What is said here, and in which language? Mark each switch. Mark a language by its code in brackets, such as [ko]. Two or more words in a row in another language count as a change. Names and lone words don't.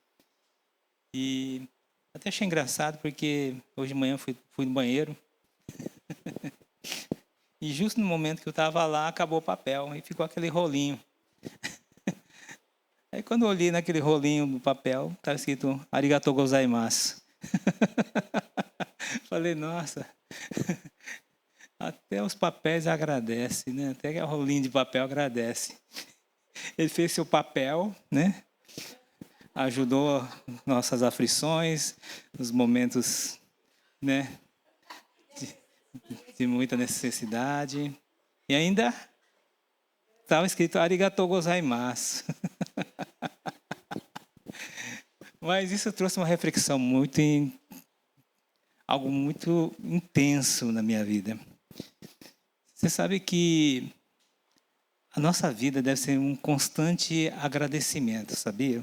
[pt] E até achei engraçado porque hoje de manhã fui no banheiro e justo no momento que eu estava lá acabou o papel e ficou aquele rolinho. Aí Quando eu olhei naquele rolinho do papel, estava escrito [ja] ありがとうございます. [pt] Falei, nossa, até os papéis agradecem, né? Até o rolinho de papel agradece. Ele fez seu papel, né? Ajudou nossas aflições, nos momentos, né, de muita necessidade. E ainda estava escrito [ja] ありがとうございます. [pt] Mas isso trouxe uma reflexão algo muito intenso na minha vida. Você sabe que a nossa vida deve ser um constante agradecimento, sabia?